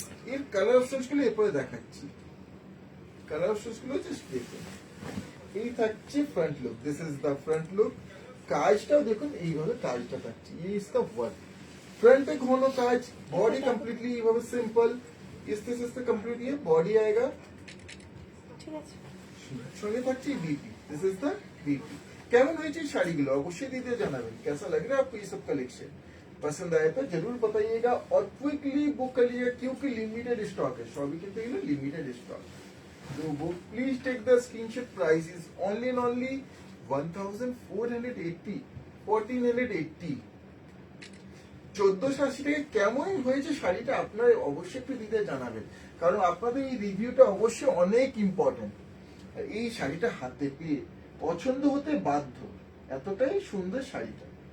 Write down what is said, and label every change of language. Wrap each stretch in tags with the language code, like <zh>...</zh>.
<bn>ये colour options গুলো এরপরে দেখাচ্ছি। কালার অপশনস গুলো জাস্ট দেখুন। এই থাকছে front look.</bn> <en>This is the front look.</en> <bn>কাজটাও দেখুন, এইভাবে কাজটা থাকছে।</bn> <hi>ये इसका वर्क,</hi> <bn>ফ্রন্টে ঘন কাজ, বডি কমপ্লিটলি এইভাবে সিম্পল।</bn> <hi>इस तरह से इसका कंप्लीट ये बॉडी आएगा।</hi> <bn>ঠিক আছে, সঙ্গে থাকছে BP.</bn> <en>This is the BP.</en> <bn>কেমন হয়েছে শাড়িগুলো অবশ্যই দিতে জানাবেন।</bn> <hi>कैसा लग रहा है आपको ये सब कलेक्शन? पसंद आए तो जरूर बताइएगा और क्विकली बुक करिएगा क्योंकि लिमिटेड स्टॉक है।</hi> <bn>सभी কিন্তু এগুলো লিমিটেড স্টক।</bn> <en>तो book please take the screenshot. Price is only and only 1480, 1480, 1480 টাকা।</en> <bn>কেমন হয়েছে শাড়িটা আপনারা অবশ্যই একটু দিতে জানাবেন, কারণ আপনাদের এই রিভিউটা অবশ্যই অনেক ইম্পর্টেন্ট। আর এই শাড়িটা হাতে পেয়ে পছন্দ হতে বাধ্য, এতটাই সুন্দর শাড়িটা।</bn>